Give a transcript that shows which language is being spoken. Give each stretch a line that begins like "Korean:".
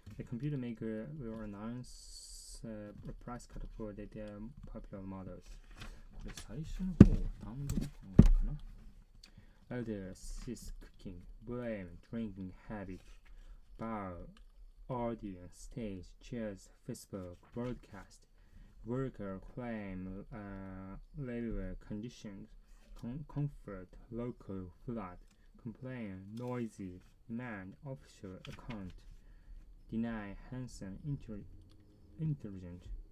English: computer maker will announce a price cut for their popular models.
Japanese: これ最初の方は単語の考えかな。
English: Others cease cooking, blame drinking habit, bar, audience, stage, chairs, Facebook, broadcast, worker claim labor conditions, comfort, local flood, complain, noisy, demand, offshore account, deny, handsome, intelligent,